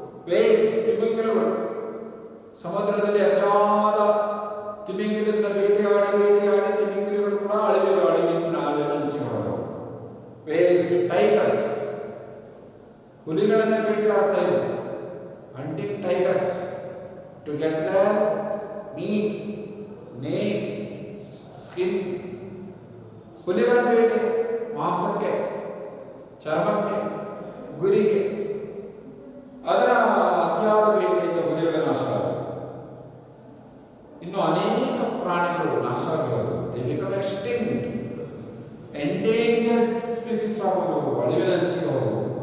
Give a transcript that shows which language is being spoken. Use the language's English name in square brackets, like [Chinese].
[Kannada] Wales, ತಿಮಿಂಗಿಲಗಳು, ಸಮುದ್ರದಲ್ಲಿ ಅತಿಯಾದ ತಿಮಿಂಗಿಲನ್ನ ಬೇಟೆಯಾಡಿ ತಿಮಿಂಗಿಲಗಳು ಕೂಡ ಅಳಿವಿಂಚಿನ ಹೋದವು. ವೇಲ್ಸ್, ಟೈಗರ್ಸ್, ಹುಲಿಗಳನ್ನು ಬೇಟೆಯಾಡ್ತಾ ಇದ್ದರು. [English] hunting tigers to get their meat, nails, skin. [Kannada] ಹುಲಿಗಳ ಬೇಟೆ ಮಾಂಸಕ್ಕೆ, ಚರ್ಮಕ್ಕೆ, ಗುರಿಗೆ, ಅದರ ಅತಿಯಾದ ಬೇಟೆಯಿಂದ ಹುಲಿಗಳ ನಾಶ ಆದವು. ಇನ್ನು ಅನೇಕ ಪ್ರಾಣಿಗಳು ನಾಶ ಆಗಿರೋದು, [English] they become extinct, [Kannada] endangered species ಆಗೋದು, ಅಳಿವಿನಂಚಿಗೆ ಹೋದವು.